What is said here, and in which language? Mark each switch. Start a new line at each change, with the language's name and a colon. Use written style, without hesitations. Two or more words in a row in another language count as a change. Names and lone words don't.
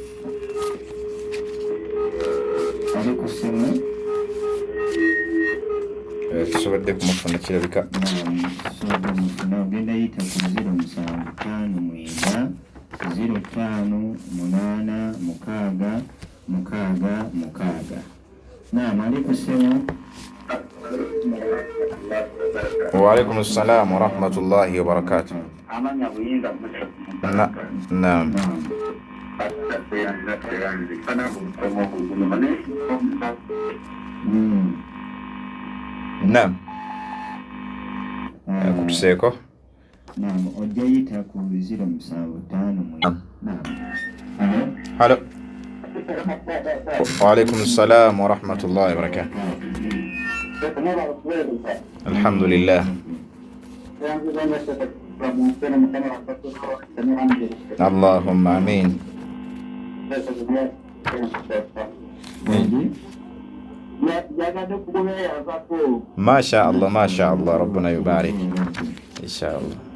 Ganda: Tusobodde kumufuna kirabika. Ogenda yita ku 0759058666. Naam, aliko kusimu.
Arabic: وعليكم السلام ورحمة الله وبركاته. نعم. نعم.
Ganda: Kutuseko. Naam, ojayita ku 0755. Naam. Halo.
Arabic: وعليكم السلام ورحمة الله وبركاته. الحمد لله. اللهم آمين. ما شاء الله ما شاء الله ربنا يبارك إن شاء الله.